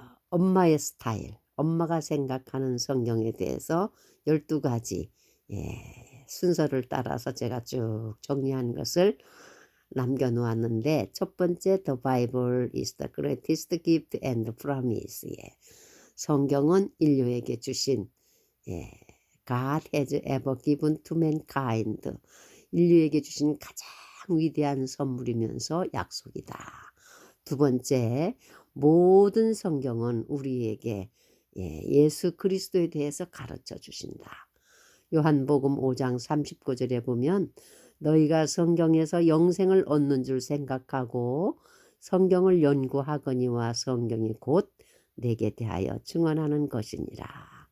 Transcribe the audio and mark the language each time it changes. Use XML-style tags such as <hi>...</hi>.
<ko>엄마의 스타일, 엄마가 생각하는 성경에 대해서 12가지 순서를 따라서 제가 쭉 정리한 것을 남겨놓았는데 첫 번째</ko> <en>The Bible is the greatest gift and promise.</en> <ko>성경은 인류에게 주신</ko> <en>God has ever given to mankind.</en> <ko>인류에게 주신 가장 위대한 선물이면서 약속이다. 두 번째, 모든 성경은 우리에게 예수 그리스도에 대해서 가르쳐 주신다. 요한복음 5장 39절에 보면 너희가 성경에서 영생을 얻는 줄 생각하고 성경을 연구하거니와 성경이 곧 내게 대하여 증언하는 것이니라.</ko>